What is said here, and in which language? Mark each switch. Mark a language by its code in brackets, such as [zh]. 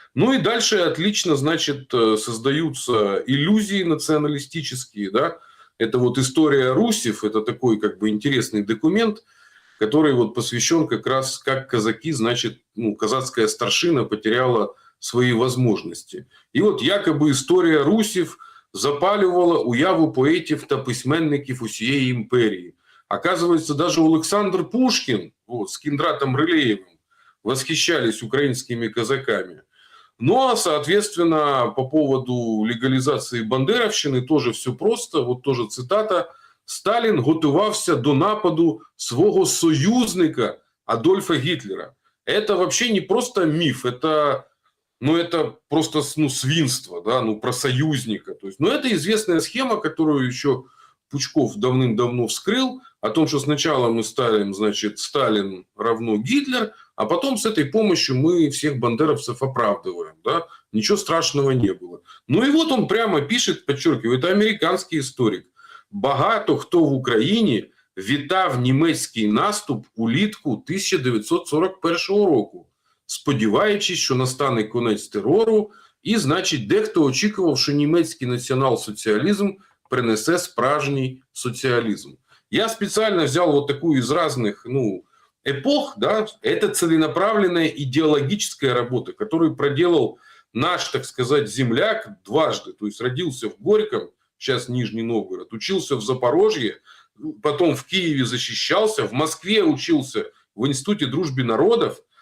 [ru] Ну и дальше отлично, значит, создаются иллюзии националистические, да. Это вот история Русев, это такой как бы интересный документ, который вот посвящен как раз, как казаки, значит, ну, казацкая старшина потеряла свои возможности. И вот якобы история [uk] Русів запалювала уяву поетів та письменників усієї імперії. [ru] Оказывается, даже Александр Пушкин вот, с Киндратом Рылеевым восхищались украинскими казаками. Ну, а, соответственно, по поводу легализации бандеровщины тоже все просто. Вот тоже цитата. [uk] «Сталін готувався до нападу свого союзника Адольфа Гитлера». [ru] Это вообще не просто миф, это, ну, это просто, ну, свинство, да, ну, про союзника. То есть, ну, это известная схема, которую еще Пучков давным-давно вскрыл, о том, что сначала мы ставим, значит, Сталин равно Гитлер, а потом с этой помощью мы всех бандеровцев оправдываем, да, ничего страшного не было. Ну и вот он прямо пишет, подчеркиваю, это американский историк. [uk] Багато хто в Україні вітав німецький наступ улітку 1941 року, сподіваючись, що настане конець терору, і, значить, дехто очікував, що німецький націонал-соціалізм принесе справжній социализм. [ru] Я специально взял вот такую из разных, ну, эпох, да, это целенаправленная идеологическая работа, которую проделал наш, так сказать, земляк дважды, то есть родился в Горьком, сейчас Нижний Новгород, учился в Запорожье, потом в Киеве защищался, в Москве учился в Институте дружбы народов.